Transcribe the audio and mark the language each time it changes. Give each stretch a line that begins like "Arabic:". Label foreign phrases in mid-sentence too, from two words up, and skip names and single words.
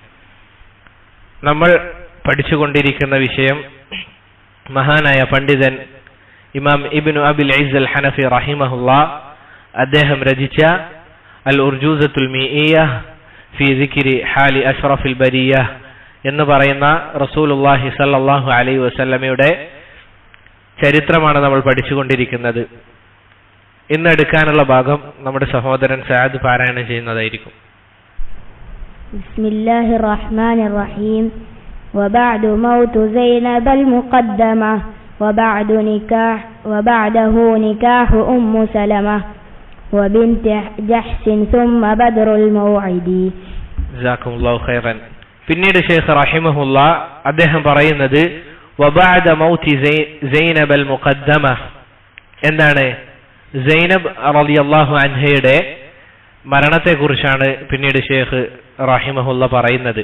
Malayalam: നമ്മൾ പഠിച്ചുകൊണ്ടിരിക്കുന്ന വിഷയം മഹാനായ പണ്ഡിതൻ ഇമാം ഇബ്നു അബിൽ ഇസ് അൽ ഹനഫി റഹിമഹുല്ലാഹ് അദ്ദേഹം രചിച്ച അൽ ഉർജൂസത്തുൽ മീഇയ്യഹ് ഫീ സിക്രി ഹാലി അഷ്റഫിൽ ബരിയ്യഹ് എന്ന് പറയുന്ന
Arabic: رسول الله صلى الله عليه
Malayalam: വസല്ലമയുടെ ചരിത്രമാണ് നമ്മൾ പഠിച്ചുകൊണ്ടിരിക്കുന്നത്. ഇന്ന് എടുക്കാനുള്ള ഭാഗം നമ്മുടെ സഹോദരൻ സഅദ് പാരായണം ചെയ്യുന്നതായിരിക്കും.
Arabic: بسم الله الرحمن الرحيم. وبعد موت زينب المقدمة وبعده نكاح أم سلمة وبنت جحش ثم بدر الموعد. جزاكم الله خيرا.
Malayalam: പിന്നീട് ഷെയ്ഖ് റഹിമഹുല്ലാ അദ്ദേഹം പറയുന്നത്
Arabic: وبعد موت زينب المقدمة
Malayalam: എന്താണ്? സൈനബ്
Arabic: رضي الله عنها
Malayalam: മരണത്തെക്കുറിച്ചാണ് പിന്നീട് ഷെയ്ഖ് റഹിമഹുല്ല പറയുന്നത്.